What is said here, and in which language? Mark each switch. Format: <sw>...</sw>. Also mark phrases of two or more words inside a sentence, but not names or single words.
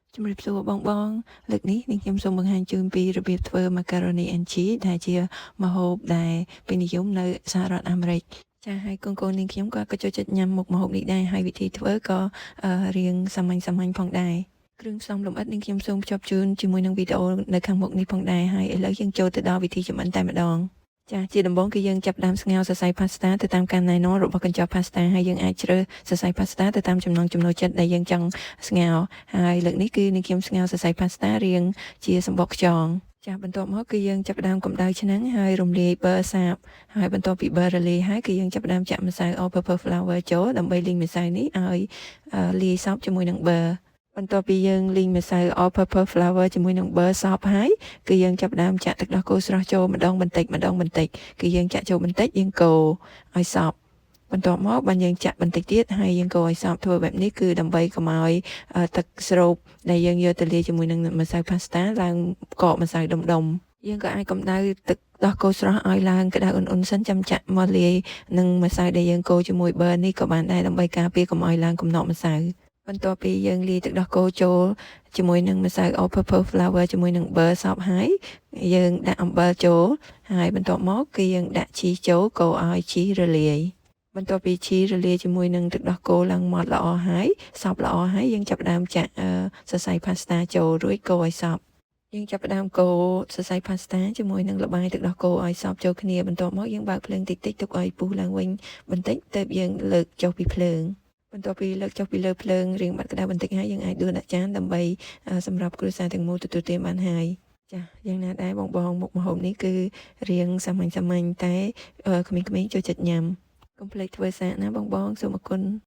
<km>ជំរាបសួរបងលើកនេះនាងខ្ញុំសូមបង្ហាញជូនពីរបៀបធ្វើ</km> <en>macaroni and cheese</en> <km>ដែលជាម្ហូបដែលពេញនិយមនៅសហរដ្ឋអាមេរិកចាហើយកូននាងខ្ញុំក៏ចូលចិត្តញ៉ាំមុខម្ហូបនេះដែរហើយវិធីធ្វើក៏រៀងសាមញ្ញផងដែរគ្រឿងផ្សំលម្អិតនាងខ្ញុំសូមភ្ជាប់ជូនជាមួយនឹងវីដេអូនៅខាងមុខនេះផងដែរហើយឥឡូវយើងចូលទៅដល់វិធីចម្អិនតែម្ដងចាជាដំបូងគឺយើងចាប់ផ្ដើមស្ងោរសរសៃ pasta ទៅតាមការណែនាំរបស់កញ្ចប់ pasta ហើយយើងអាចជ្រើសសរសៃ pasta ទៅតាមចំណង់ចំណូលចិត្តដែលយើងចង់ស្ងោរហើយលើកនេះគឺនាងខ្ញុំស្ងោរសរសៃ pasta រាងជាសម្បកខ្យងចាបន្ទាប់មកគឺយើងចាប់ផ្ដើមកម្ដៅឆ្នាំងហើយរំលាយប៊ឺសាបហើយបន្ទាប់ពីប៊ឺរលាយហើយគឺយើងចាប់ផ្ដើមចាក់ម្សៅ</km> <en>all purpose flour</en> <km>ចូលដើម្បីលីងម្សៅនេះឲ្យលាយសព្វជាមួយនឹងប៊ឺបន្ទាប់ពីយើងលីងម្សៅ</km> <en>all purpose flour</en> <km>ជាមួយនឹងប៊ឺ សព្វហើយគឺយើងចាប់ផ្ដើមចាក់ទឹកដោះគោស្រស់ចូលម្ដងបន្តិចគឺយើងចាក់ចូលបន្តិចយើងកូរឲ្យសព្វបន្ទាប់មកបានយើងចាក់បន្តិចទៀតហើយយើងកូរឲ្យសព្វធ្វើបែបនេះគឺដើម្បីកុំឲ្យទឹកស្រូបដែលយើងយកទៅលាយជាមួយនឹងម្សៅ pasta ឡើងកកម្សៅដុំយើង ក៏អាចកម្ដៅទឹកដោះគោស្រស់ឲ្យឡើងក្តៅអ៊ុនៗសិនចាំចាក់មកលាយនឹងម្សៅដែលយើងកូរជាមួយប៊ឺនេះក៏បានដែរដើម្បីការពារកុំឲ្យឡើងកំណកម្សៅបន្ទាប់ពីយើងលាយទឹកដោះគោចូល ជាមួយនឹងម្សៅ</km> <en>all purpose flour</en> <km>ជាមួយនឹងប៊ឺសព្វហើយយើងដាក់អំបិលចូលហើយបន្ទាប់មកគឺយើងដាក់ជីចូលកូរឲ្យជីរលាយបន្ទាប់ពីជី រលាយជាមួយនឹងទឹកដោះគោឡើងម៉ត់ល្អហើយសព្វល្អហើយយើងចាប់ផ្ដើមចាក់សរសៃ pasta ចូលរួច កូរឲ្យសព្វយើងចាប់ផ្ដើមកូរសរសៃ pasta ជាមួយនឹងល្បាយទឹកដោះគោឲ្យសព្វចូលគ្នាបន្ទាប់មកយើងបើកភ្លើងតិចទុកឲ្យពុះឡើងវិញបន្តិចទើបយើងលើកចុះពីភ្លើងបន្ទាប់ពីលើកចុះពីលើភ្លើងរៀងបាត់ក្តៅបន្តិចហើយយើងអាចដួសដាក់ចានដើម្បីសម្រាប់គ្រួសារទាំងមូលទទួលទានបានហើយចាយ៉ាងណាដែរបងមុខម្ហូបនេះគឺរៀងសាមញ្ញតែក្មេងៗចូលចិត្តញ៉ាំកុំភ្លេចធ្វើសាកណាបងសូមអរគុណ</km>